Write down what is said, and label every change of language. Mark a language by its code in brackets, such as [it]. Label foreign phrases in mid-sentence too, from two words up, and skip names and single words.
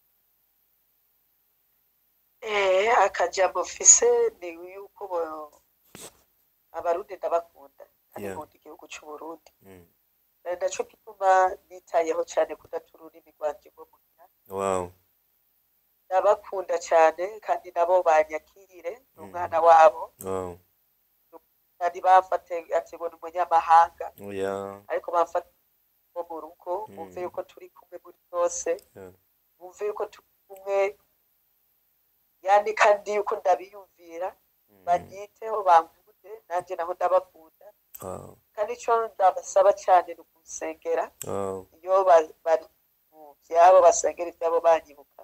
[rn] Akajambo mfise ni yuko abarundi ndabakunda kandi nkunda igihugu cy'u Burundi. Ndaco gituma nitayeho cyane kudata ururimi rwanje rwo muhira. Wow. Ndabakunda cyane kandi nabo banyakirire n'umwana wabo. Wow. kandi bafate ati ngo ni umunyamahanga oya ariko bafate bo mu rugo bumve yuko turi kumwe muri byose bumve yuko turi kumwe yani kandi yuko ndabiyumvira banyiteho bamvuze nanjye naho ndabakunda kandi icyo ndabasaba cyane ni ukusengera iyo bari mu byabo basengera ibyabo banyibuka